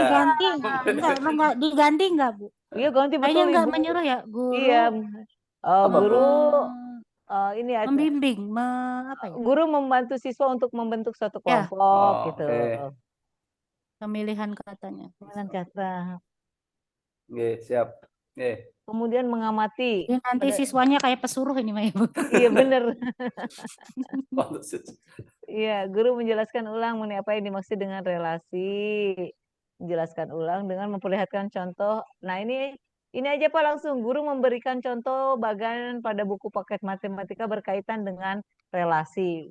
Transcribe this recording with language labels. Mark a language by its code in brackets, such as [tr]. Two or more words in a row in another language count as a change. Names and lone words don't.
[id] diganti enggak diganti enggak Bu? Iya, ganti Kayaknya betul enggak Ibu. menyuruh ya, guru. Iya. Guru ini membimbing, apa ya? Guru membantu siswa untuk membentuk suatu Ya. kelompok Oh, gitu. oke. Pemilihan katanya. Pemilihan kata. Nggih, siap. Nggih. Kemudian mengamati. Ini nanti siswanya kayak pesuruh ini Maya Bu. Iya benar. Iya, guru menjelaskan ulang mengenai apa yang dimaksud dengan relasi. Menjelaskan ulang dengan memperlihatkan contoh. Nah, ini aja Pak langsung guru memberikan contoh bagan pada buku paket matematika berkaitan dengan relasi.